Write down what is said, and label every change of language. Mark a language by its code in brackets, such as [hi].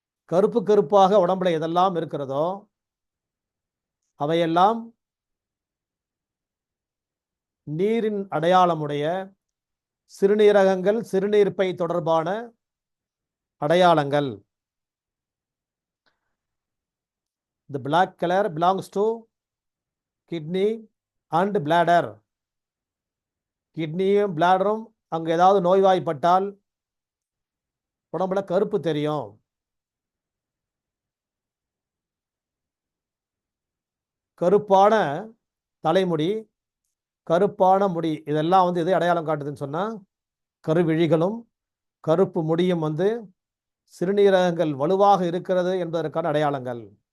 [ta] கருப்பு கருப்பாக உடம்புல எதெல்லாம் இருக்கிறதோ அவையெல்லாம் நீரின் அடையாளமுடைய சிறுநீரகங்கள், சிறுநீர்ப்பை தொடர்பான அடையாளங்கள். [en] The black color belongs to kidney and bladder. [ta] கிட்னியும் பிளாடரும் அங்க ஏதாவது நோய்வாய்ப்பட்டால் உடம்புல கருப்பு தெரியும். கருப்பான தலைமுடி, கருப்பான முடி, இதெல்லாம் வந்து எதை அடையாளம் காட்டுதுன்னு சொன்னா கருவிழிகளும் கருப்பு முடியும் வந்து சிறுநீரகங்கள் வலுவாக இருக்கிறது என்பதற்கான அடையாளங்கள்.